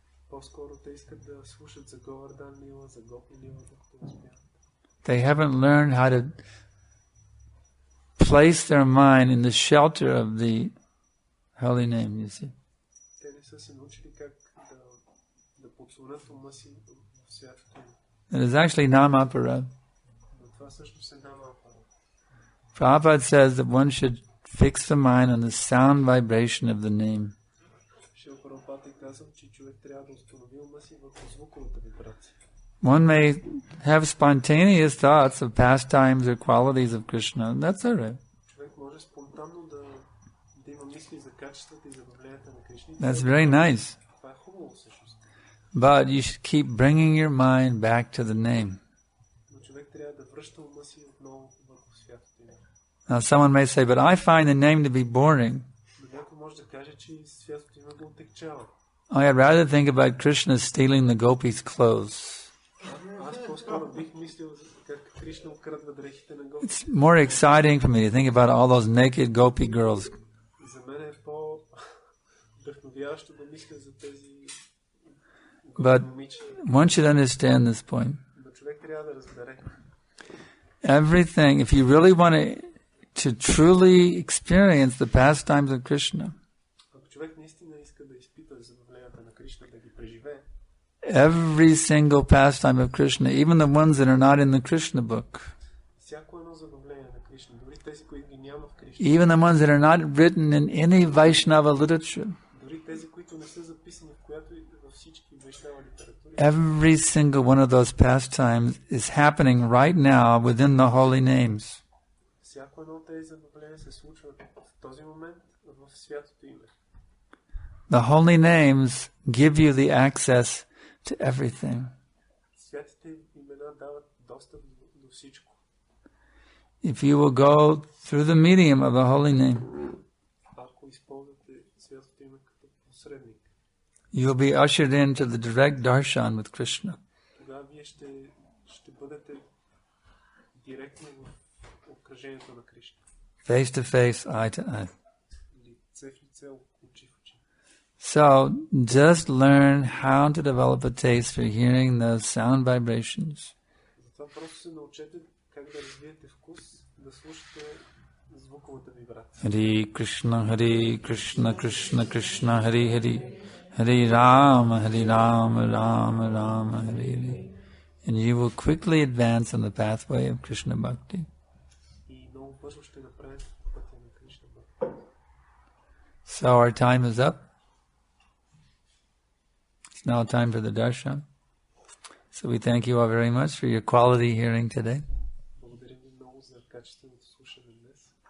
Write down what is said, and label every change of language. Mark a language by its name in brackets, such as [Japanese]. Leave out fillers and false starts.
[Bulgarian] По-скоро те искат да слушат за Говардан Лила, за Гопи Лила, докато възпяват. [English] They haven't learned how to place their mind in the shelter of the holy name, you see. [Bulgarian] Те не са се научили как да подслонят ума си в святото име. [English] It is actually Namaparad. [Bulgarian] Но това също се nama апарат. [English] Prabhupada says that one should fix the mind on the sound vibration of the name. [Bulgarian] Шрила Прабхупада е казал, че човек трябва да установи ума си върху звуковата вибрация. [English] One may have spontaneous thoughts of pastimes or qualities of Krishna. That's all right. [Bulgarian] Човек може спонтанно да има мисли за качествата и забавленията на Кришна. [English] That's very nice. [Bulgarian] Това е хубаво всъщност. [English] But you should keep bringing your mind back to the name. [Bulgarian] Но човек трябва да връща ума си отново върху святото име. [English] Now someone may say, but I find the name to be boring. [Bulgarian] Но някой може да каже, че святото име го отегчава. [English] I'd rather think about Krishna stealing the gopis' clothes. [Bulgarian] Аз по-скоро бих мислил как Кришна открадва дрехите на Гопи. [English] It's more exciting for me to think about all those naked gopi girls. [Bulgarian] За мен е по-вдъхновяващо да мисля за тези [English] But [Bulgarian] момичета. [English] one should understand this point. [Bulgarian] Но човек трябва да разбере. [English] Everything, if you really want to truly experience the pastimes of Krishna, [Bulgarian] Ако човек наистина иска да изпита забавленията на Кришна, да ги преживее, [English] every single pastime of Krishna, even the ones that are not in the Krishna book, [Bulgarian] всяко едно забавление на Кришна, дори тези, които ги няма в Кришна, [English] even the ones that are not written in any Vaishnava literature, [Bulgarian] дори тези, които не са записани в която и във всички вайшнава литератури, [English] every single one of those pastimes is happening right now within the holy names. [Bulgarian] всяко едно от тези забавления се случва в този момент в святото име. [English] The holy names give you the access to everything. [Bulgarian] Святите имена дават достъп до всичко. [English] If you will go through the medium of the holy name, [Bulgarian] Ако използвате святото име като посредник, [English] you'll be ushered into the direct darshan with Krishna. [Bulgarian] тогава вие ще бъдете директно в обкръжението на Кришна. [English] Face to face, eye to eye. [Bulgarian] Лице в лице, очи в очи. [English] So, just learn how to develop a taste for hearing those sound vibrations. [Bulgarian] Затова просто се научете как да развиете вкус, да слушате звуковата вибрация. [Sanskrit] Hare Krishna, Krishna Krishna, Hare Hare, Hare Rama, Rama Rama, Hare Hare. [English] And you will quickly advance on the pathway of Krishna Bhakti. [Bulgarian] И много бързо ще направите пътя на Кришна Бхакти. [English] So our time is up. It's now time for the darshan. So we thank you all very much for your quality hearing today. [Bulgarian] Благодарим ви много за качественото слушане днес.